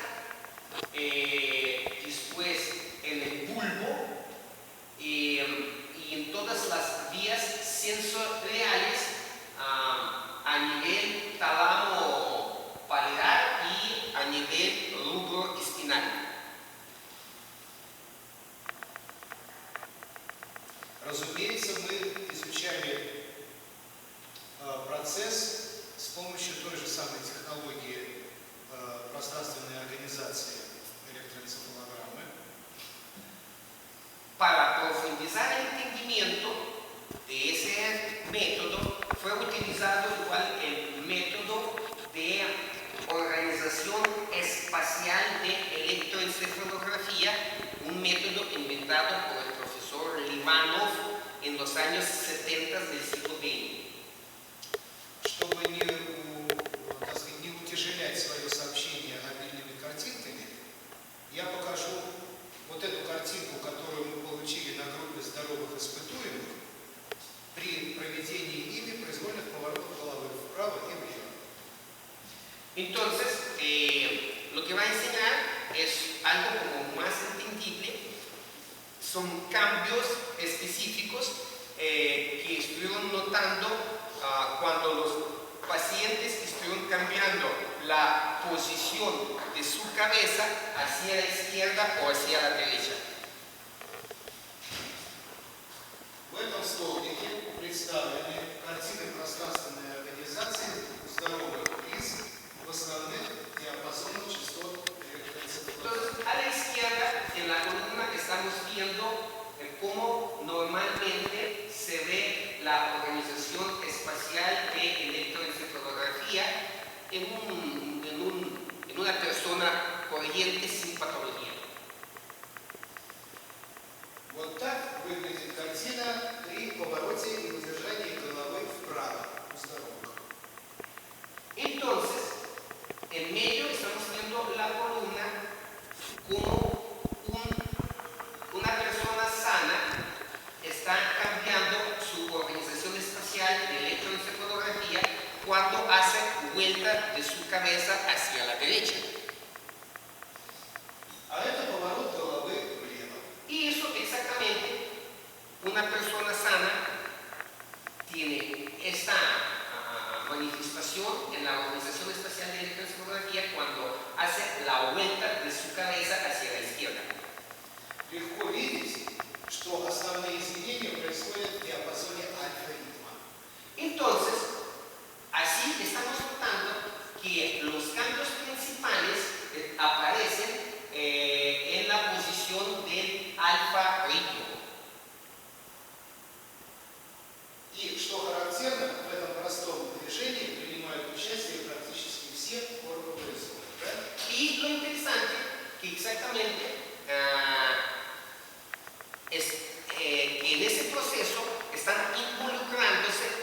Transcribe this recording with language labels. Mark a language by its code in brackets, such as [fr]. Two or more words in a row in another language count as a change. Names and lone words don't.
[es] después en el bulbo y en todas las vías sensoriales a nivel tálamo palear y a nivel rubro espinal. [ru] Разумеется, мы изучали процесс с помощью той же самой технологии пространственной организации электроэнцефалограммы. [es] Para profundizar el entendimiento de ese método, fue utilizado igual el método de organización espacial de electroencefalografía, un método inventado por el profesor Livanov en los años 70 del siglo XX. [ru] Чтобы не утяжелять свое сообщение обильными картинками, я покажу вот эту картинку, которую мы получили на группе здоровых испытуемых при проведении ими произвольных поворотов головы вправо и влево. [es] Entonces, lo que va a enseñar es algo como más entendible. Son cambios específicos que estuvieron notando cuando los pacientes estuvieron cambiando la posición de su cabeza hacia la izquierda o hacia la derecha. [ru] В этом столбике представлены картины пространственной организации здоровых лиц в основных диапазонах частот электроэнцефалограммы. [es] Entonces, a la izquierda, en la columna, estamos viendo cómo normalmente se ve la organización espacial de electroencefalografía en una persona corriente sin patología. [ru] Вот так выглядит картина при повороте и удержании головы вправо у здоровых. [es] Entonces, en medio estamos viendo la columna como una persona sana está cambiando su organización espacial de electroencefalografía cuando hace vuelta de su cabeza hacia la derecha. [ru] А это поворот головы влево. [es] Y eso exactamente, una persona sana tiene esta manifestación en la organización espacial de electroencefalografía cuando hace la vuelta de su cabeza hacia la izquierda. [ru] Легко видеть, что основные изменения происходят в диапазоне альфа-ритма. [es] Entonces, así estamos notando que los cambios principales aparecen en la posición del alfa ritmo. [ru] И что характерно, в этом простом движении принимают участие практически все органы зоны. [es] Y lo interesante que exactamente es que en ese proceso están involucrándose